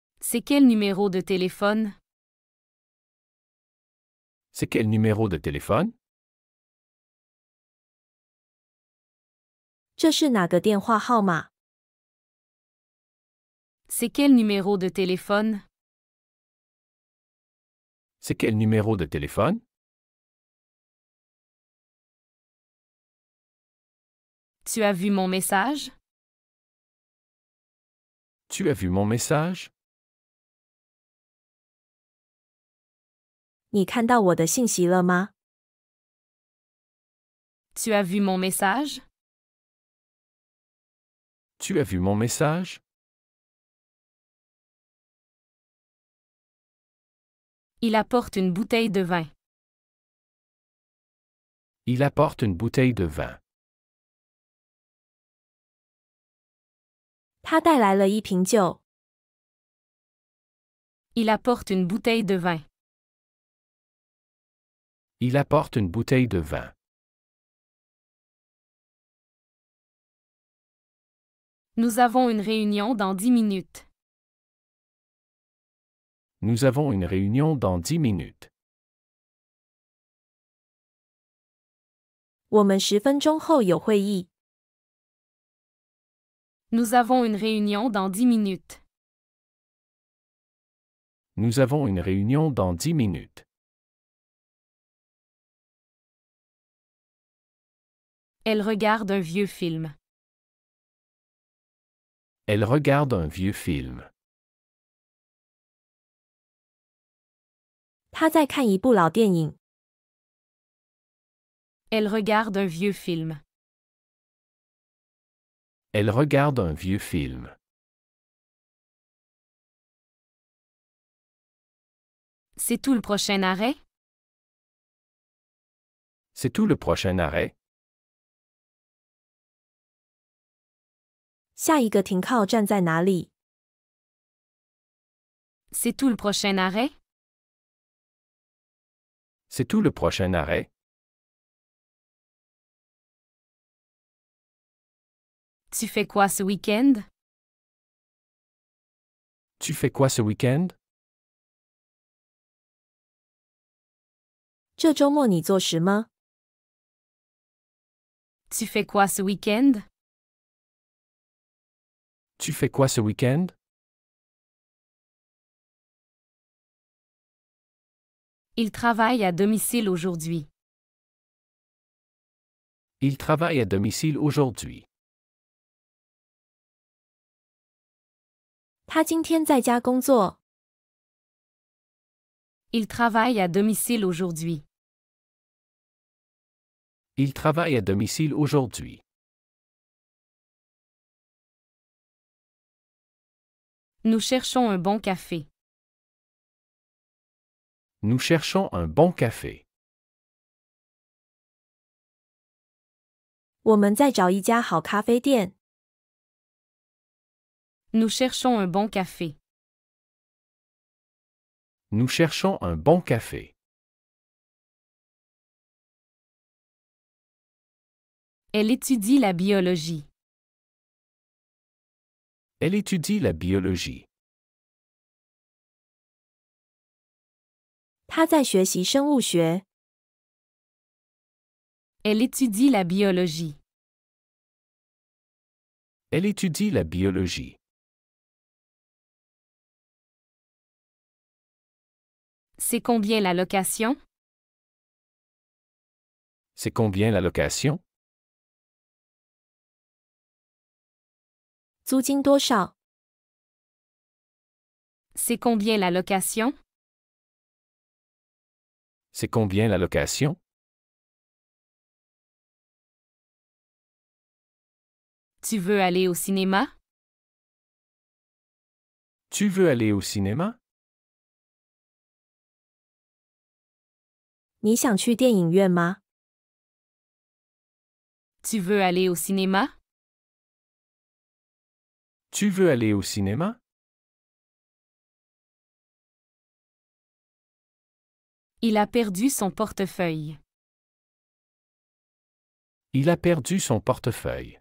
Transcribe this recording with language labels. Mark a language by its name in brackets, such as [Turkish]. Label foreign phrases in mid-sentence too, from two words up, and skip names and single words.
[French] C'est quel numéro de téléphone? C'est quel numéro de téléphone? [Chinese] 这是哪个电话号码？ [French] C'est quel numéro de téléphone? C'est quel numéro de téléphone? Tu as vu mon message? Tu as vu mon message? [Chinese] 你看到我的信息了吗？ [French] Tu as vu mon message? Tu as vu mon message? Il apporte une bouteille de vin. Il apporte une bouteille de vin. [Chinese] 他带来了一瓶酒。 [French] Il apporte une bouteille de vin. Il apporte une bouteille de vin. Nous avons une réunion dans 10 minutes. Nous avons une réunion dans 10 minutes. [Chinese] 我们10分钟后有会议。 [French] Nous avons une réunion dans 10 minutes. Nous avons une réunion dans 10 minutes. Elle regarde un vieux film. Elle regarde un vieux film. [Chinese] 他在看一部老电影。 [French] Elle regarde un vieux film. Elle regarde un vieux film. C'est tout le prochain arrêt? C'est tout le prochain arrêt? [Chinese] 下一个停靠站在哪里？ [French] C'est tout le prochain arrêt? C'est tout le prochain arrêt? Tu fais quoi ce week-end? Tu fais quoi ce week-end? [Chinese] 这周末你做什么？ [French] Tu fais quoi ce week-end? Tu fais quoi ce week-end? Il travaille à domicile aujourd'hui. Il travaille à domicile aujourd'hui. [Chinese] 他今天在家工作。 [French] Il travaille à domicile aujourd'hui. Il travaille à domicile aujourd'hui. Nous cherchons un bon café. Nous cherchons un bon café. [Chinese] 我们在找一家好咖啡店。 [French] Nous cherchons un bon café. Nous cherchons un bon café. Elle étudie la biologie. Elle étudie la biologie. [Chinese] 他在学习生物学。 [French] Elle étudie la biologie. Elle étudie la biologie. C'est combien la location? C'est combien la location? [Chinese] 租金多少？ [French] C'est combien la location? C'est combien la location? Tu veux aller au cinéma? Tu veux aller au cinéma? [Chinese] 你想去电影院吗？ [French] Tu veux aller au cinéma? Tu veux aller au cinéma? Il a perdu son portefeuille. Il a perdu son portefeuille.